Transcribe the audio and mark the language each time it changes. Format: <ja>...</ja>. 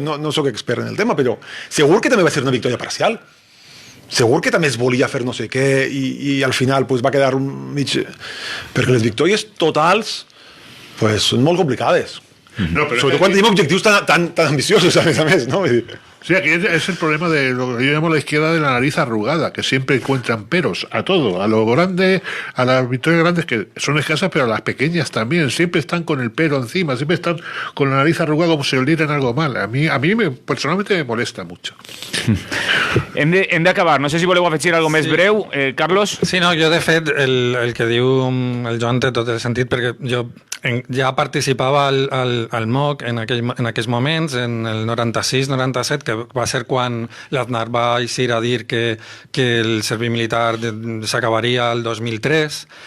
<ca>No soc expert en el tema, però segur que també va ser una victòria parcial. Segur que també es volia fer no sé què i al final va quedar un mig... Perquè les victòries totals són molt complicades. Sobretot quan tenim objectius tan ambiciosos, a més, no?</ca> <es>Sí, aquí es el problema de lo que yo llamo la izquierda de la nariz arrugada, que siempre encuentran peros a todo, a lo grande, a las victorias grandes, que son escasas, pero a las pequeñas también. Siempre están con el pero encima, siempre están con la nariz arrugada como si olieran algo mal. A mí personalmente me molesta mucho.</es> <ca>Hem d'acabar. No sé si voleu afegir alguna més breu, Carlos. Sí, no, jo de fet, el que diu el Joan té tot el sentit, perquè jo ja participava al MOC en aquells moments, en el 96-97, que va ser quan l'Aznar va eixir a dir que el servei militar s'acabaria el 2003,</ca>